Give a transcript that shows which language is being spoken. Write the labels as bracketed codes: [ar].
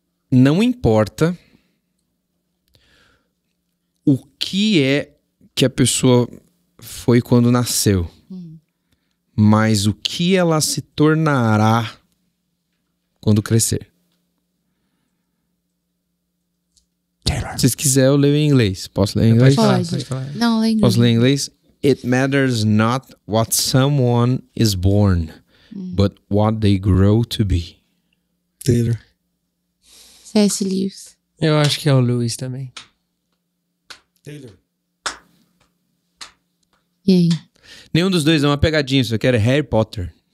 [pt] Não importa o que é que a pessoa foi quando nasceu, mas o que ela se tornará quando crescer. Se vocês quiserem, eu leio em inglês. Posso ler em inglês? Pode falar. Não, lê em inglês. Posso ler em inglês? [en] It matters not what someone is born, but what they grow to be. [pt] Taylor. C.S. Lewis. Eu acho que é o Lewis também. Taylor. E aí? Nenhum dos dois é uma pegadinha, isso aqui era Harry Potter.